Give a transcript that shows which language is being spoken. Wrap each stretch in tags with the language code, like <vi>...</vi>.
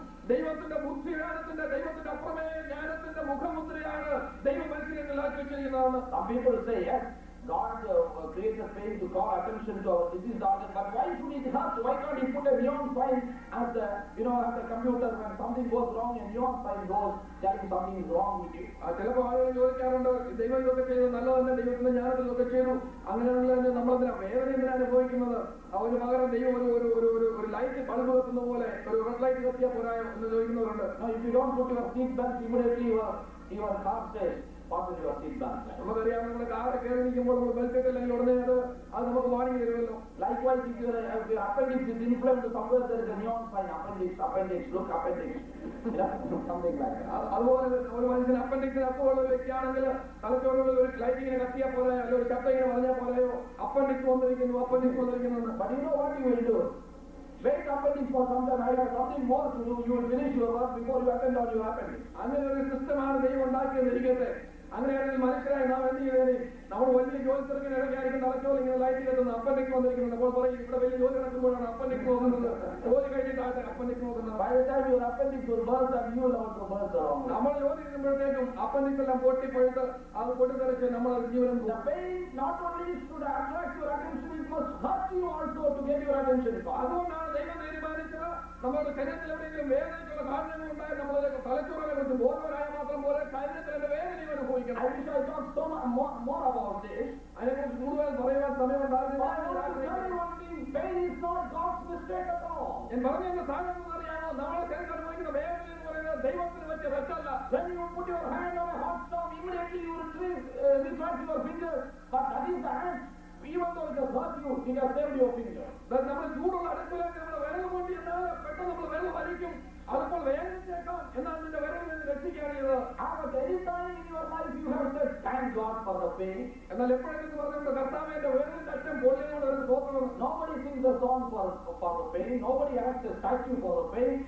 <ml>ദൈവത്തിന്റെ ബുദ്ധിജ്ഞാനത്തിന്റെ ദൈവത്തിന്റെ അപ്രമേയ ജ്ഞാനത്തിന്റെ മുഖമുദ്രയാണ് ദൈവം മനുഷ്യനിലാക്കി വെച്ചിരിക്കുന്നതാണ്.</ml> <en>Some people say, yes, God created pain to call attention to our disease organ, but why should he hurt? Why can't he put a neon sign at the, at the computer when something goes wrong, a neon sign goes telling something is wrong with you?</en> <ml>ചിലപ്പോൾ ആളുകൾ ചോദിക്കാറുണ്ട്, ദൈവം ഇതൊക്കെ ചെയ്തു നല്ലതന്നെ, ദൈവത്തിന്റെ ജ്ഞാനത്തിൽ ഇതൊക്കെ ചെയ്തു, അങ്ങനെയുള്ള നമ്മളെന്തിനാ വേദന എന്തിനാ അനുഭവിക്കുന്നത്? അവന് പകരം ദൈവം ഒരു ലൈറ്റ് ബൾബ് കത്തുന്ന പോലെ ഒരു റെഡ് ലൈറ്റ് കത്തിയാൽ പോരായോ എന്ന് ചോദിക്കുന്നവരുണ്ട്.</ml> <en>Now, if you don't put your seat belt, immediately your car says, "Fasten your seat belt."</en> <ml>നമുക്കറിയാം, നമ്മുടെ കാറ് കയറി നിൽക്കുമ്പോൾ നമ്മൾ ബെൽറ്റ് ഇട്ടില്ലെങ്കിൽ ഉടനെ അത് നമുക്ക് വാണിംഗ് തരുമല്ലോ.</ml> <en>Likewise, if your appendix is inflamed somewhere, there is a neon sign, appendix, look, appendix. Something like that.</en> <ml>അതുപോലെ ഒരു മനുഷ്യന് അപ്പൻഡിക്സിന് അസുഖമുള്ള ഒരു വ്യക്തിയാണെങ്കിൽ തലച്ചോറുകളിൽ ഒരു ലൈറ്റ് ഇങ്ങനെ കത്തിയാൽ പോലെയോ, അല്ലെങ്കിൽ ഒരു ശബ്ദം ഇങ്ങനെ പറഞ്ഞാൽ പോലെയോ അപ്പൻഡിക്സ് വന്നിരിക്കുന്നു.</ml> <en>But you know what you will do? Wait appendix for some time. I have something more to do. You will finish your work before you attend on your appendix.</en> <ml>അങ്ങനെ ഒരു സിസ്റ്റമാണ് ദൈവം ഉണ്ടാക്കിയെന്നിരിക്കട്ടെ. അങ്ങനെയാണെങ്കിൽ മനുഷ്യരായി നാം എന്ത് ചെയ്തേനെ? നമ്മൾ വലിയ ജോലി തിരക്കിന് ഇടയ്ക്കായിരിക്കും തലച്ചോറ് ഇങ്ങനെ ലൈറ്റ് കത്തുന്നത്, അപ്പൻഡിക്സ് വന്നിരിക്കുന്നത്. അപ്പോൾ പറയും, ഇവിടെ വലിയ ജോലി നടക്കുമ്പോഴാണ് അപ്പൻഡിക്സ് നോക്കുന്നത്, ജോലി കഴിഞ്ഞിട്ടാണ് അപ്പൻഡിക്സ് നോക്കുന്നത്.</ml> <en>By the time your appendix will burst and you will also burst along.</en> <ml>നമ്മൾ ജോലി ചെയ്യുമ്പോഴത്തേക്കും അപ്പൻഡിക്സ് എല്ലാം പൊട്ടിപ്പോയിട്ട് അത് പൊട്ടിത്തെറിച്ച് നമ്മൾ ജീവനം</ml> <en>The pain not only should attract your attention, it must hurt you also to get your attention.</en> <ml>അതുകൊണ്ടാണ് ദൈവം തീരുമാനിച്ചത്, നമ്മുടെ ശരീരത്തിൽ എവിടെയെങ്കിലും വേദനയ്ക്കുള്ള കാരണങ്ങൾ ഉണ്ടായി നമ്മളെ തലച്ചോറിനെ കുറിച്ച് ബോധവരായ മാത്രം പോലെ ശരീരത്തിന്റെ വേദനയും അനുഭവിക്കണം.</ml> <en>I wish I talked so much more about this.</en> <ml>അതിനെക്കുറിച്ച് കൂടുതൽ പറയുവാൻ സമയമുണ്ടാകുന്നില്ല.</ml> <en>Pain is not God's mistake at all.</en> <ml>ഞാൻ പറഞ്ഞ സാധനം അറിയാമോ? നമ്മളെ ശരീരം അനുഭവിക്കുന്ന വേദന എന്ന് പറയുന്നത് ദൈവത്തിന് വെച്ച തെറ്റല്ല.</ml> <en>When you put your hand on a hot stove, immediately you retract your fingers. But that is the hand. Even though it has hurt you, it has saved your finger.</en> <ml>നമ്മൾ ചൂടുള്ള അടുപ്പിലേക്ക് നമ്മൾ വിരൽ കൊണ്ട് എന്നാൽ പെട്ടെന്ന് നമ്മൾ വിരൽ വലിക്കും. അതിപ്പോൾ വേദനിച്ചേക്കാം, എന്നാൽ നിന്റെ വിരൽ നിന്ന് രക്ഷിക്കുകയാണ് ചെയ്തത്.</ml> <en>At any time in your life you have said, "Thank God for the pain."</en> <ml>എന്നാൽ എപ്പോഴെന്ന് പറഞ്ഞുകൊണ്ട് കർത്താവിന്റെ വിരലിന്റെ അറ്റം പൊള്ളിയതുകൊണ്ട് ഒരു തോന്നണം.</ml> <en>Nobody sings a song for the pain. Nobody acts a statue for the pain.</en>